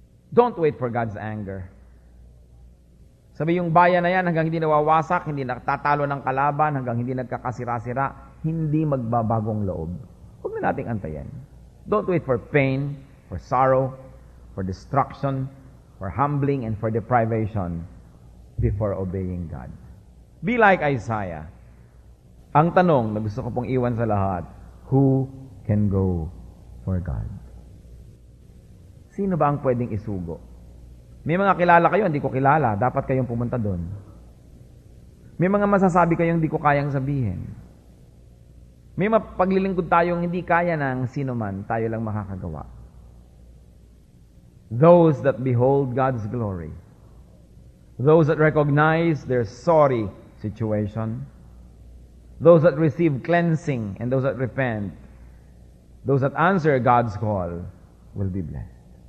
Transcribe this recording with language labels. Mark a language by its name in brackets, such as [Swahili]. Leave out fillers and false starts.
[English] Don't wait for God's anger. [Filipino] Sabi yung bayan na yan, hanggang hindi nawawasak, hindi nagtatalo ng kalaban, hanggang hindi nagkakasira-sira, hindi magbabagong loob. Huwag na nating antayin. [English] Don't wait for pain, for sorrow, for destruction, for humbling, and for deprivation before obeying God. Be like Isaiah. [Filipino] Ang tanong na gusto ko pong iwan sa lahat, [English] who can go for God? [Filipino] Sino ba ang pwedeng isugo? May mga kilala kayo, hindi ko kilala. Dapat kayong pumunta doon. May mga masasabi kayong hindi ko kayang sabihin. May paglilingkod tayong hindi kaya ng sino man, tayo lang makakagawa. [English] Those that behold God's glory, those that recognize their sorry situation, those that receive cleansing, and those that repent, those that answer God's call, will be blessed.